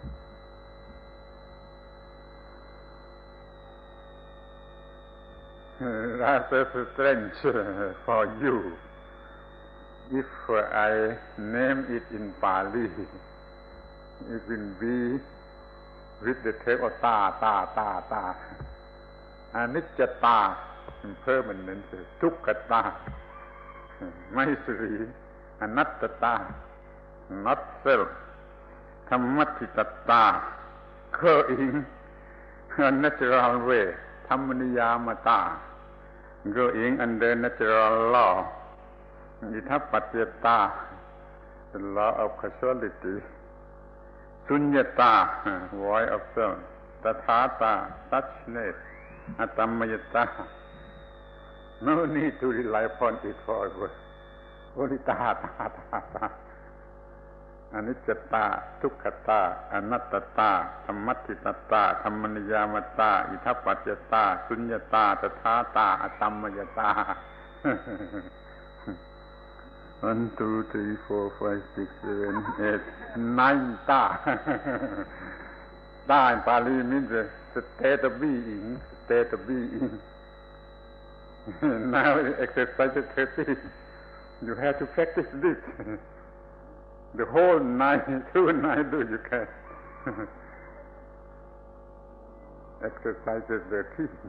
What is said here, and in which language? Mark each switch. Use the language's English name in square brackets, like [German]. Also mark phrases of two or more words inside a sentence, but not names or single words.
[English] Rather strange for you if I name it in Pali, it will be with the term of ta, anicca, impermanent, [Pali] dukkha, maisuri, anatta, [English] not self, dhammattita, going a natural way, dhammaniyamata, going under natural law, ithappatyata, the law of causality, sunyata, void of self, tathata, suchness, atamayata. No need to rely upon it forever. Only ta. [Pali] Anicca, dukkha, anatta, dhammattita, dhammaniyamata, ithappatyata, sunyata, tathata, atamayata. [English] 1, 2, 3, 4, 5, 6, 7, 8, 9 ta. Ta in Pali means the state of being, Now exercise 30. You have to practice this. The whole night, through night, you can. Exercise 30.